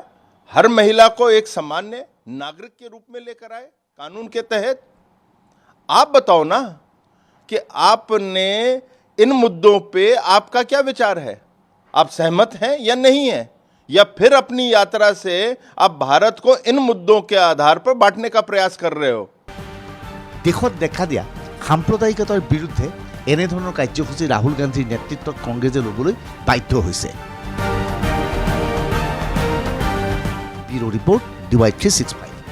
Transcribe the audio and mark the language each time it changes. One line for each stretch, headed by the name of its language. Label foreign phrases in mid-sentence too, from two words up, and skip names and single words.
Hindi: हर महिला को एक सामान्य नागरिक के रूप में लेकर आए कानून के तहत। आप बताओ ना कि आपने इन मुद्दों पे आपका क्या विचार है? आप सहमत हैं या नहीं हैं? या फिर अपनी यात्रा से आप भारत को इन मुद्दों के आधार पर बांटने का प्रयास कर रहे हो?
Assamese: দেশত দেখা দিয়া সাম্প্ৰদায়িকতাৰ বিৰুদ্ধে এনেধৰণৰ কাৰ্যসূচী ৰাহুল গান্ধীৰ নেতৃত্বত কংগ্ৰেছে ল'বলৈ বাধ্য হৈছে।
English: Bureau Report
Assamese: DY365।